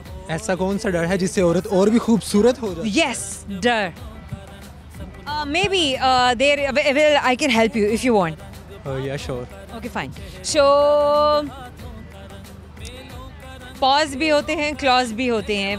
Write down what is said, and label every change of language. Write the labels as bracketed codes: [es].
[hi] ऐसा कौन सा डर है जिससे औरत और भी खूबसूरत हो जाती है? [en] Yes, dear. Maybe there I can help you if you want. Yeah, sure. Okay, fine. [hi] So pause भी होते हैं, clause भी होते हैं.